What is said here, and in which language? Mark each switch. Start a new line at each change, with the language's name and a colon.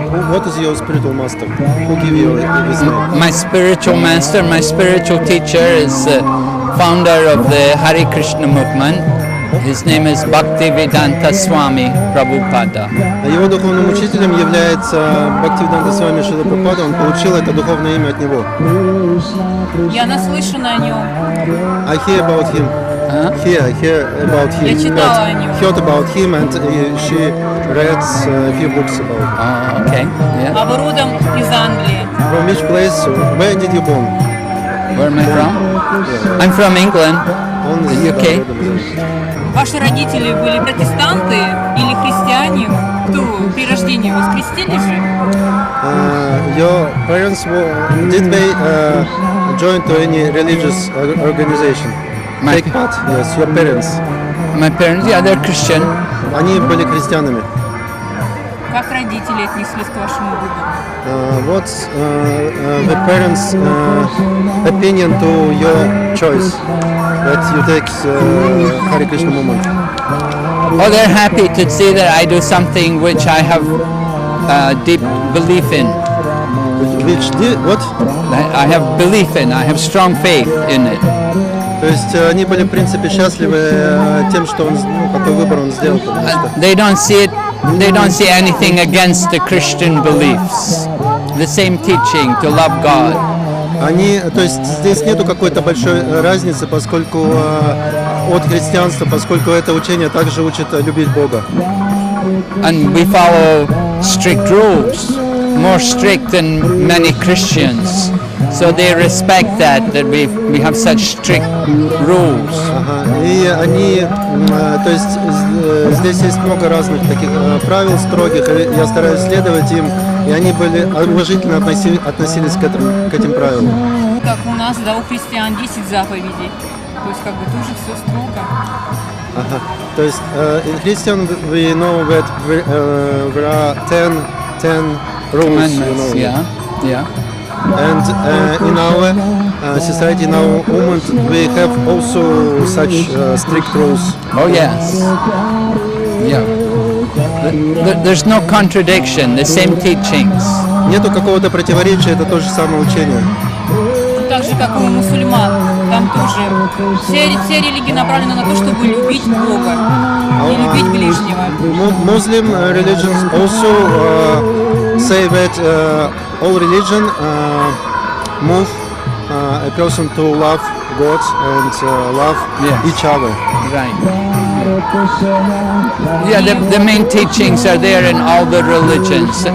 English: What is your spiritual master? Who gave you this name? My spiritual master, my spiritual teacher is the founder of the Hare Krishna movement. His name is B.V.V. Swami Prabhupada.
Russian: Его духовным учителем является Бхакти Свами Шрила Прабхупада. Он получил это духовное имя от него. Я наслышана о нем.
English: I hear about him. I hear about him.
Russian: Я читала о нем.
English: Heard about him and she read a few books about him. Oh, okay. Yeah.
Russian: А вы родом из Англии.
English: From which place? Where did you born? Where am I from? I'm from England,
Russian: Он
English: the
Russian: из
English: UK.
Russian: Ваши родители были протестанты или христиане? Кто при рождении вас крестили же?
English: Your parents did they join to any religious organization? Take part? Yes, your parents. My parents, yeah, they're Christian.
Russian: Они были христианами. Как родители отнеслись к вашему выбору?
English: What's the parents' opinion to your choice that you take Hare Krishna movement? Oh, they're happy to see that I do something which I have deep belief in. Which did what? I have belief in. I have strong faith in it.
Russian: То есть они были в принципе счастливы тем, что он, какой выбор он сделал, потому что
English: They don't see it. They don't see anything against the Christian beliefs. The same teaching to love God.
Russian: они, то есть здесь нету какой-то большой разницы, поскольку от христианства, поскольку это учение также учит любить Бога.
English: And we follow strict rules, more strict than many Christians. So they respect that we have such strict rules.
Russian: И они, то есть здесь есть много разных таких правил строгих, и я стараюсь следовать им, и они были уважительно относились к этим правилам. Как у нас, да, у христиан 10 заповедей. То есть как бы тоже все строго. То есть
English: in Christian we know that there are 10 rules, you know. Yeah. And in our society, in our movement, we have also such strict rules. Oh yes. Yeah. There's no contradiction. The same teachings.
Russian: Нету какого-то противоречия, это то же самое учение. Так же, как и у мусульман. Там тоже все религии направлены на то, чтобы любить Бога и любить ближнего.
English: Muslim religions also say that all religion move a person to love God and love each other. Right. Yeah, the main teachings are there in all the religions.